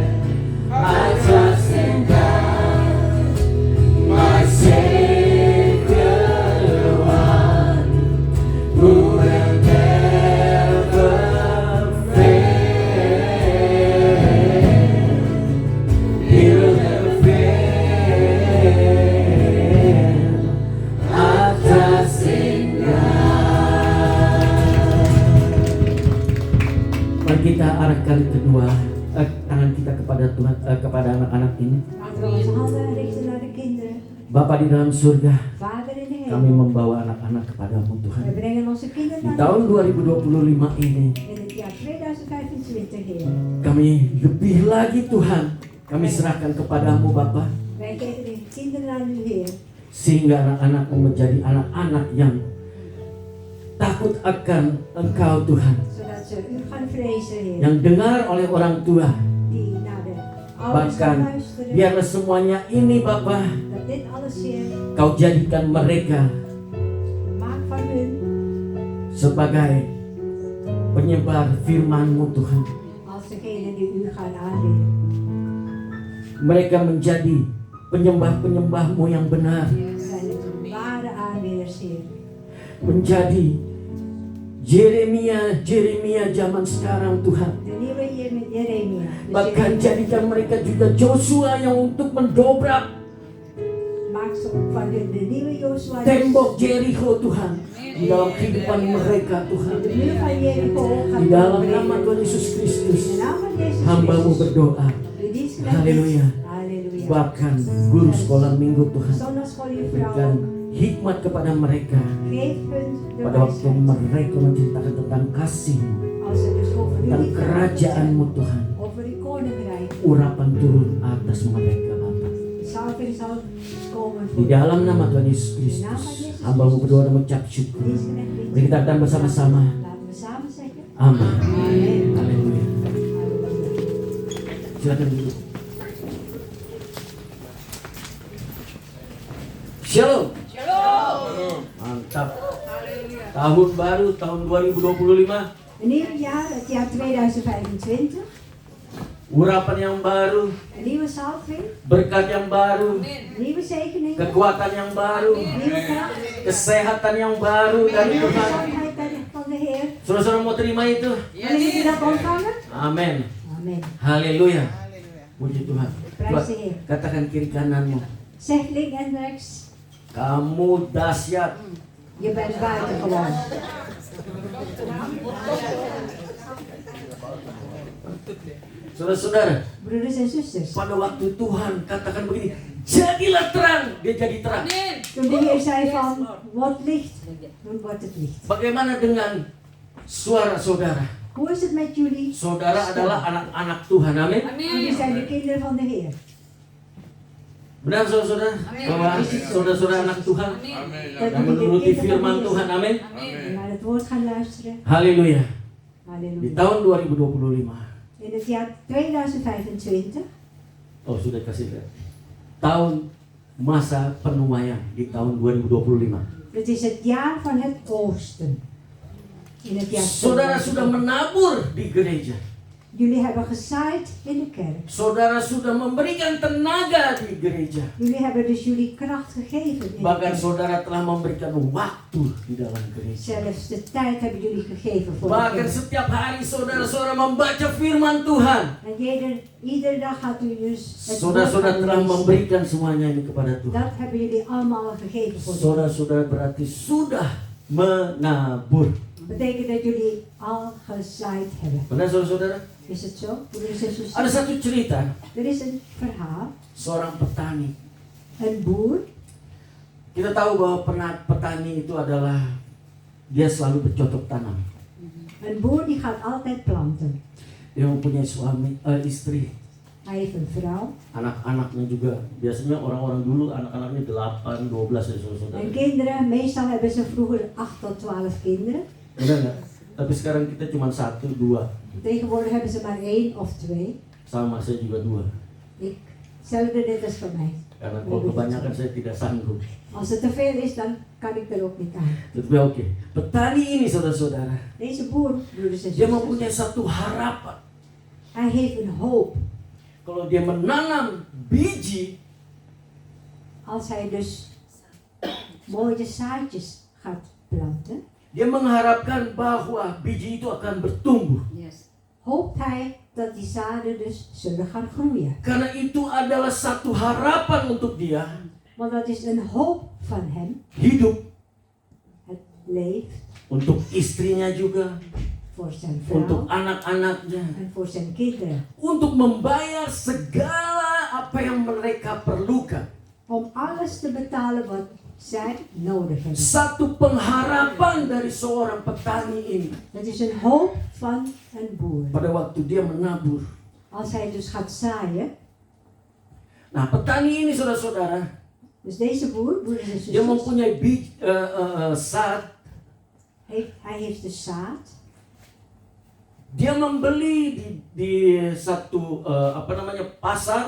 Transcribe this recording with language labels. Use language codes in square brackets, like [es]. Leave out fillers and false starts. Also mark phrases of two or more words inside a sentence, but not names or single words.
[en] I trust in God, my Savior, the one who will never fail. He will never fail. I trust in God. [id] Mari kita arahkan kedua tangan kita kepada Tuhan, kepada anak-anak ini. [nl] Laten we onze handen richten naar de kinderen. [id] Bapa di dalam surga, [nl] Vader in de [id] kami [nl] hemel. [id] membawa anak-anak kepadamu [nl] We [id] Tuhan. [nl] brengen onze kinderen [id] Di [nl] naar [id] tahun [nl] u. [id] 2025 ini, [nl] In het jaar 2025, Heer. [id] kami lebih lagi Tuhan, kami serahkan kepadamu Bapa, [nl] Wij geven de kinderen aan u, Heer. [id] sehingga anak-anakmu menjadi anak-anak yang takut akan Engkau Tuhan, [nl] Zodat ze u gaan vrezen, Heer. [id] yang dengar oleh orang tua, [nl] Die naar de Ouders [id] Bahkan [nl] gaan luisteren. [id] biarlah semuanya ini Bapa, [nl] Dat dit alles, Heer, [id] Kau jadikan mereka [nl] maak van hun [id] sebagai penyebar firman-Mu Tuhan. [nl] als degene die u gaan aanbidden. [id] Mereka menjadi penyembah-penyembah-Mu yang benar. [nl] Zijn het ware aanbidders, Heer. [id] Menjadi Jeremia zaman sekarang Tuhan. [nl] De nieuwe Jeremia. Dus [id] Bahkan jadikan mereka juga Joshua yang untuk mendobrak [nl] maak ze van hun de nieuwe Joshua. [id] tembok Jericho Tuhan di dalam kehidupan mereka Tuhan. [nl] De muur van Jericho [id] Di [nl] gaat [id] dalam nama [nl] doorbreken. [id] Tuhan Yesus Kristus, [nl] In de naam van Jezus [id] hamba-Mu [nl] Christus. [id] berdoa. [nl] U dienst krijgt [id] Halleluja. [nl] dit. [id] Halleluja. Bahkan guru sekolah minggu Tuhan, [nl] Zondagschooljuffrouw. [id] berikan hikmat kepada mereka [nl] Geef hun de [id] pada waktu [nl] wijsheid. [id] mereka menceritakan tentang kasih-Mu, [nl] Als ze dus over [id] tentang [nl] jullie [id] kerajaan-Mu Tuhan. [nl] over uw koninkrijk. [id] Urapan turun atas mereka Bapa. [nl] Salving zal komen [id] Di [nl] voor u. [id] dalam nama Tuhan Yesus Kristus, hamba-Mu berdoa dan mengucap syukur. [nl] Dienst krijgt [id] Mari kita katakan bersama-sama. [nl] Laten we samen zeggen. [id] Amin. [nl] Amen. [id] Haleluya. [nl] Halleluja. [id] Silakan duduk. Shalom. Mantap. Tahun baru tahun 2025. [nl] Een nieuw jaar, het jaar 2025. [id] Urapan yang baru, [nl] Een nieuwe salving. [id] berkat yang baru, [nl] Nieuwe zegeningen. [id] kekuatan yang baru, [nl] Nieuwe kracht. [id] kesehatan yang baru dari [nl] Nieuwe [id] Tuhan. [nl] gezondheid van de Heer. [id] Saudara-saudara mau terima itu? [nl] Willen jullie dat ontvangen? [id] Amin. [nl] Amen. [id] Haleluya. Puji Tuhan. [nl] Prijs de Heer. [id] Katakan kiri kananmu, [nl] Zeg links en rechts. [id] kamu dahsyat. [nl] Je bent buitengewoon. [id] Saudara-saudara, [nl] Broeders en zusters. [id] pada waktu Tuhan katakan begini, jadilah terang, dia jadi terang. [nl] Toen de Heer zei van, word licht. Toen wordt het licht. [id] Bagaimana dengan suara saudara? [nl] Hoe is het met jullie? [id] Saudara adalah anak-anak Tuhan, amin. [nl] Jullie zijn de kinderen van de Heer. [id] Benar saudara-saudara? Bahwa saudara-saudara anak Tuhan [nl] Dat [id] dan [nl] jullie de [id] menuruti [nl] kinderen [id] firman [nl] van de [id] Tuhan, [nl] Heer [id] amin. [nl] zijn. En naar het woord gaan luisteren. [id] Haleluya. Di [nl] Halleluja. [id] tahun 2025. [nl] In het jaar 2025. [id] Oh sudah kasih lihat. Tahun masa penuaian di tahun 2025. [nl] Het is het jaar van het oosten. In het jaar [id] Saudara [nl] 2025. [id] sudah menabur di gereja. [nl] Jullie hebben gezaaid in de kerk. [id] Saudara sudah memberikan tenaga di gereja. [nl] Jullie hebben dus jullie kracht gegeven in de [id] Bahkan [nl] kerk. [id] saudara telah memberikan waktu di dalam gereja. [nl] Zelfs de tijd hebben jullie gegeven voor de [id] Bahkan [nl] kerk. [id] setiap hari saudara-saudara membaca firman Tuhan. [nl] En iedere dag gaat u dus het woord [id] Saudara-saudara [nl] gaan [id] telah [nl] lezen. [id] memberikan semuanya ini kepada Tuhan. [nl] Dat hebben jullie allemaal gegeven voor de kerk. [id] Saudara-saudara berarti sudah menabur. [nl] Betekent dat jullie al gezaaid hebben. [id] Benar saudara-saudara? [nl] Is het zo? Broeders en zusters? [id] Ada satu cerita, [nl] Er is een verhaal. [id] seorang petani. [nl] Een boer. [id] Kita tahu bahwa petani itu adalah dia selalu bercocok tanam. [nl] Een boer die gaat altijd planten. [id] Dia mempunyai istri, [nl] Hij heeft een vrouw. [id] anak-anaknya juga. Biasanya orang-orang dulu anak-anaknya 8, 12 ya saudara. [nl] En kinderen, meestal hebben ze vroeger 8 tot 12 kinderen. [id] Benar nggak? Tapi sekarang kita cuma 1, 2. [nl] Tegenwoordig hebben ze maar 1 of 2. [id] Sama saya juga 2. [nl] Hetzelfde net als voor mij. [id] Karena kalau kebanyakan saya tidak sanggup. [nl] Als het te veel is, dan kan ik er ook niet aan. [id] Tetapi oke. Petani ini saudara-saudara, [nl] Deze boer, broeders en [id] dia [nl] zusters, [id] mempunyai satu harapan. [nl] hij heeft een hoop. [id] Kalau dia menanam biji, [nl] Als hij dus mooie zaadjes gaat planten, [id] dia mengharapkan bahwa biji itu akan bertumbuh. [nl] hoopt hij dat die zaden dus zullen gaan groeien. [id] Karena itu adalah satu harapan untuk dia [nl] Want dat is een hoop van hem. [id] hidup, [nl] Het leeft [id] untuk istrinya juga, [nl] voor zijn [id] untuk [nl] vrouw [id] anak-anaknya, [nl] en voor zijn kinderen. [id] untuk membayar segala apa yang mereka perlukan. [nl] Om alles te betalen wat zij nodig hebben. [id] Satu pengharapan dari seorang petani ini. [nl] Het is een hoop van een boer. [id] Pada waktu dia menabur. [nl] Als hij dus gaat zaaien. [id] Nah, petani ini saudara-saudara, [nl] Dus deze boer, broeders en [id] dia [nl] zusters, [id] mempunyai zaad [nl] hij heeft de zaad [id] Dia membeli di satu pasar.